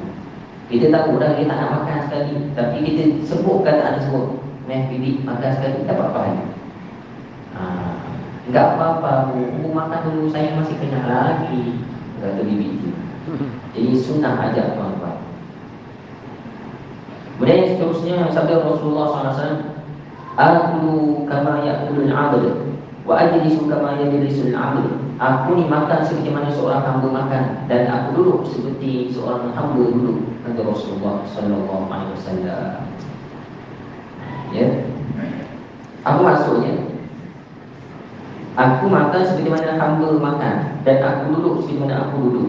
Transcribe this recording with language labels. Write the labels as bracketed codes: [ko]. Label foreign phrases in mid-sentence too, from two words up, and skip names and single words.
[ms] Kita tahu dah dia tak nak makan sekali, tapi kita sebut kataan tersebut, bibi makan sekali, dapat pahala. [id] Enggak apa-apa, [ms] aku makan dulu, saya masih kenyang lagi, kata bibi itu. Jadi sunnah ajak tuan-tuan. Kemudian yang seterusnya, sabda Rasulullah SAW, [ar] "آكل كما يأكل العبد وأجلس كما يجلس العبد." [ms] Aku ni makan seperti mana seorang hamba makan, dan aku duduk seperti seorang hamba duduk, kata Rasulullah SAW. Ya. Apa maksudnya? Aku makan seperti mana hamba makan, dan aku duduk seperti mana aku duduk.